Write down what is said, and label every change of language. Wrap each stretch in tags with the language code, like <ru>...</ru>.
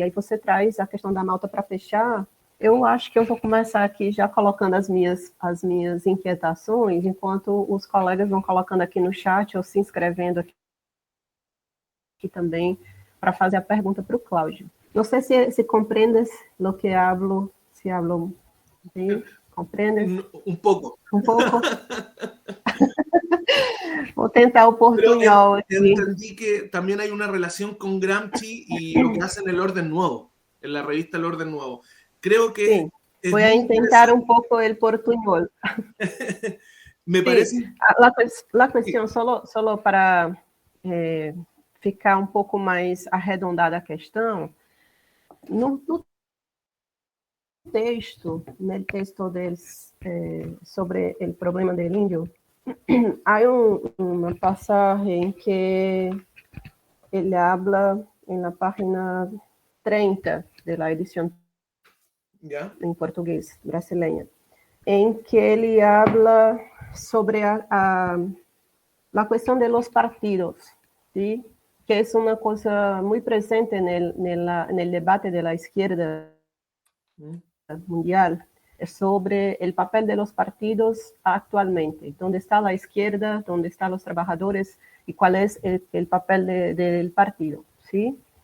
<pt>E aí você traz a questão da Malta para fechar. Eu acho que eu vou começar aqui já colocando as minhas inquietações, enquanto os colegas vão colocando aqui no chat ou se inscrevendo aqui também para fazer a pergunta para o Cláudio. Não sei se compreendes</pt> <es>lo que hablo,</es> <pt>se hablo bem, compreendes?</pt> <es>Un poco. Un poco.</es> <pt>Vou tentar o portunhol aqui.</pt> <es>Entendí que también hay una relación con Gramsci y lo que hace en El Orden Nuevo, en la revista El Orden Nuevo. Creo que...</es> <pt>Sim,</pt> <es>voy a intentar un poco el portuñol. Me parece... La cuestión, solo</es> <pt>para ficar um pouco mais arredondada a questão, no texto deles sobre o problema do índio, há uma passagem que ele habla na página 30 da edição em português brasileira, em que ele habla sobre a questão</pt> <es>de los partidos, ¿sí?</es> <pt>Que é uma coisa muito presente no debate</pt> <es>de la izquierda mundial, sobre el papel de los partidos actualmente, dónde está la izquierda, dónde están los trabajadores y cuál es el papel del partido, ¿sí?</es>